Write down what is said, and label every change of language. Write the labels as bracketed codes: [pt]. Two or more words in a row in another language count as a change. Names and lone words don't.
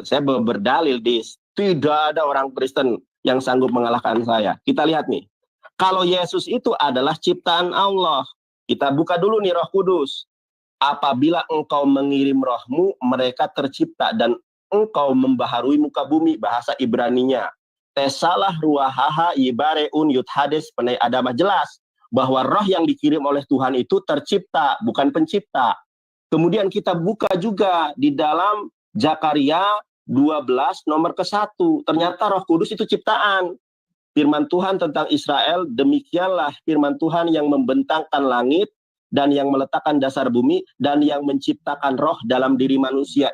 [id] Saya berdalil di tidak ada orang Kristen yang sanggup mengalahkan saya. Kita lihat nih. Kalau Yesus itu adalah ciptaan Allah. Kita buka dulu nih Roh Kudus. Apabila engkau mengirim rohmu, mereka tercipta dan engkau membaharui muka bumi, bahasa Ibraninya. [he] תשלח רוחך יבראון ו תחדש פני אדמה, [id] jelas bahwa roh yang dikirim oleh Tuhan itu tercipta, bukan pencipta. Kemudian kita buka juga di dalam Zakaria 12 nomor ke-1. Ternyata Roh Kudus itu ciptaan. Firman Tuhan tentang Israel, demikianlah firman Tuhan yang membentangkan langit dan yang meletakkan dasar bumi dan yang menciptakan roh dalam diri manusia.